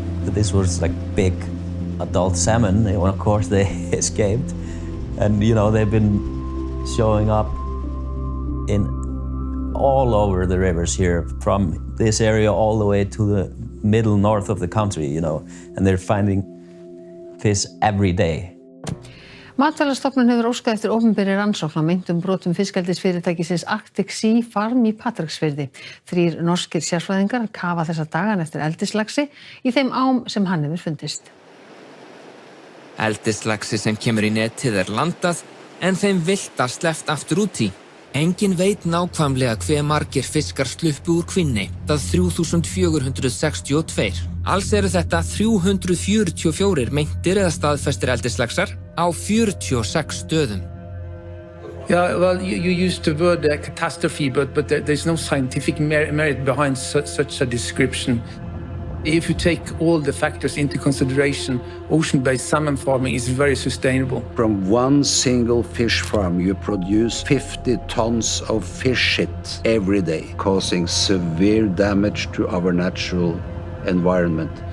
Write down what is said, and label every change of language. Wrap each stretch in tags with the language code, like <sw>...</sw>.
<en>This was like big adult salmon, and of course they escaped. And, you know, they've been showing up in all over the rivers here, from this area all the way to the middle north of the country, you know, and they're finding fish every day.</en> <is>Matvælastofnun hefur óskað eftir opinberri rannsókn á meintum brotum fiskeldisfyrirtækisins Arctic Sea Farm í Patreksfirði. 3 norskir sérfræðingar kafa þessa dagana eftir eldislaxi í þeim ám sem hann hefur fundist. Eldislaxi sem kemur í netið landað, en þeim villta sleppt aftur út í. Enginn veit nákvæmlega hve margir fiskar sluppu úr kvínni, það 3462. Alls eru þetta 344 meintir eða staðfestir eldislaxar á 46 stöðum.</is> <en>Yeah, well, you used the word catastrophe, but there's no scientific merit behind such a description. If you take all the factors into consideration, ocean-based salmon farming is very sustainable. From one single fish farm, you produce 50 tons of fish shit every day, causing severe damage to our natural environment.</en>